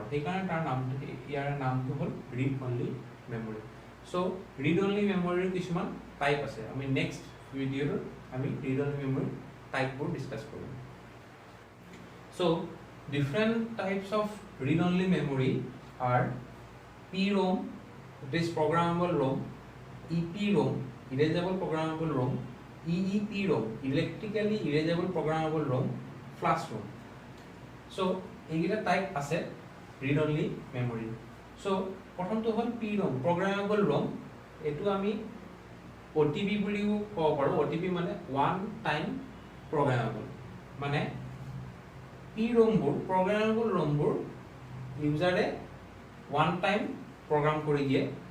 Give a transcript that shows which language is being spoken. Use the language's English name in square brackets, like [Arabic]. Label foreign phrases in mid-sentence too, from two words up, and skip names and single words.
[Assamese] সেইকাৰণে ইয়াৰ নামটো হ'ল [English] read only memory. [Assamese] চ' [English] read only memory [Assamese] কিছুমান টাইপ আছে. আমি [English] next video [Assamese] আমি [English] read only memory types discuss [Assamese] কৰিম. [English] So different types of read only memory are PROM, it is programmable ROM, EPROM, erasable programmable ROM, EEPROM, electrically erasable programmable ROM, flash ROM. [Assamese] So এইকেইটা টাইপ আছে [English] read only memory. [Assamese] চ' প্ৰথমটো হ'ল PROM, [English] programmable ROM. [Assamese] এইটো আমি OTP বুলিও ক'ব পাৰোঁ. OTP মানে [English] one time programmable. [Assamese] মানে PROMবোৰ [English] programmable ROMs [Assamese] ইউজাৰে [English] one time program [Assamese] কৰি দিয়ে.